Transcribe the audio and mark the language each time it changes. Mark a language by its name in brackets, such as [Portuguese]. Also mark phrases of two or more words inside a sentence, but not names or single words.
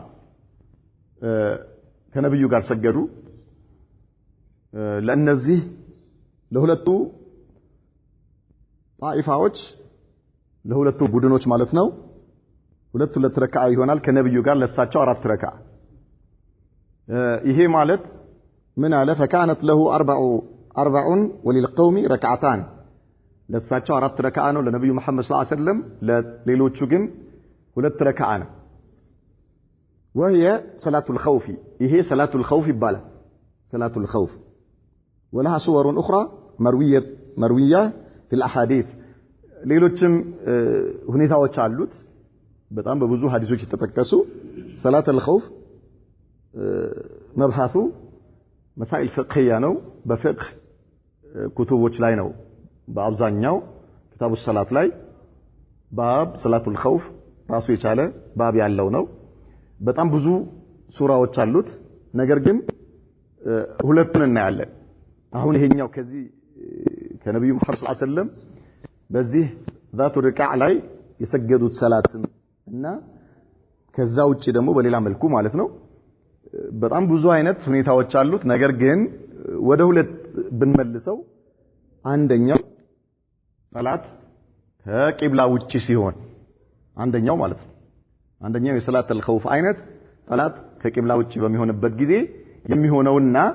[Amharic] ከነብዩ ጋር ሰገዱ። ለነዚህ ለሁለቱ ጣኢፋዎች ለሁለቱ ቡድኖች ማለት ነው ሁለት ረካ ይሆናል። ከነብዩ ጋር ለሳቸው 4 ረካ። ይሄ ማለት ምን አለ [Arabic] فكانت له 40 وللقوم ركعتان [Amharic] ለሳቸው 4 ረካ ነው ለነብዩ መሐመድ [Arabic] صلى الله عليه وسلم። [Amharic] ለሌሎቹ ግን ሁለት ረካዓ ነው [Arabic] وهي صلاة الخوف [Amharic] ይሄ [Arabic] صلاة الخوف [Amharic] ይባላል [Arabic] صلاة الخوف ولها صور أخرى مروية في الأحاديث [Amharic] ሌሎችም ሁኔታዎች አሉት በጣም በብዙ ሐዲሶች የተጠቀሱ [Arabic] صلاة الخوف [Amharic] መብሐቱ [Arabic] مسائل فقهية [Amharic] ነው በፍቅህ ኩቱቦች ላይ ነው በአብዛኛው [Arabic] كتاب الصلاة [Amharic] ላይ ባብ [Arabic] صلاة الخوف [Amharic] ራሱ የቻለ ባብ ያለው ነው በጣም ብዙ ሱራዎች አሉት ነገር ግን ሁለቱን እናያለን አሁን ይሄኛው ከዚህ ከነብዩ መሐመድ [Arabic] صلى الله عليه وسلم [Amharic] በዚህ [Arabic] ذات الركع [Amharic] ላይ የሰገዱት ሰላትን እና ከዛ ውጪ ደግሞ በሌላ መልኩ ማለት ነው በጣም ብዙ አይነት ሁኔታዎች አሉት ነገር ግን ወደ ሁለት ብንመልሰው አንደኛው ሰላት ከቂብላ ውጪ ሲሆን አንደኛው ማለት ነው አንደኛው የሰላት الخوف አይነት ሰላት ከቂብላ ውጪ በሚሆንበት ጊዜ የሚሆነውና